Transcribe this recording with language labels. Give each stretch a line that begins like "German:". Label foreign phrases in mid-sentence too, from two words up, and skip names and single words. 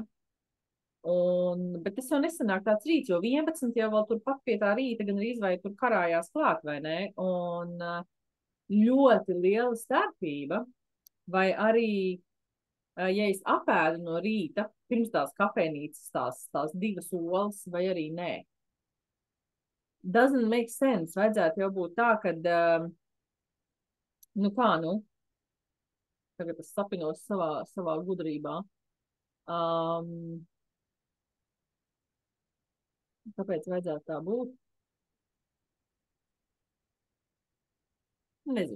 Latvian: Bet tas jau nesanāk tāds rīts, jo 11 jau vēl tur pat pie tā rīta gan arī vai tur karājās klāt, vai ne? Un ļoti liela starpība, vai arī, ja es apēdu no rīta, pirms tās kafejnīcas tās 2 olas, vai arī nē.
English: Doesn't make sense.
Latvian: Vajadzētu jau būt tā, kad, tagad es sapinos savā gudrībā. Kāpēc vajadzētu tā būt? Nezinu.